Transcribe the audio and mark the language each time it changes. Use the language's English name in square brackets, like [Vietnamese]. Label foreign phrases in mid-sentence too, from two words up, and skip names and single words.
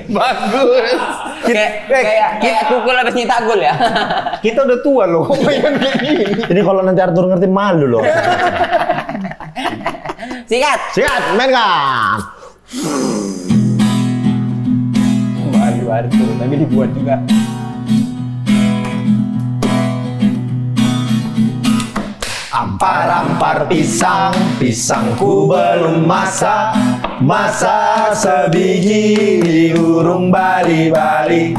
[Indonesian] Kayak tukul habis nyetak gol ya. Kita udah tua loh, kok mainan kayak gini. Ini kalau nanti Arthur ngerti malu loh. Sikat. Siap, mainkan. Waduh, Arthur, tapi dibuat juga. [Banjar] Ampar-ampar pisang, pisangku belum masak. Masak sebiji diurung bari-bari.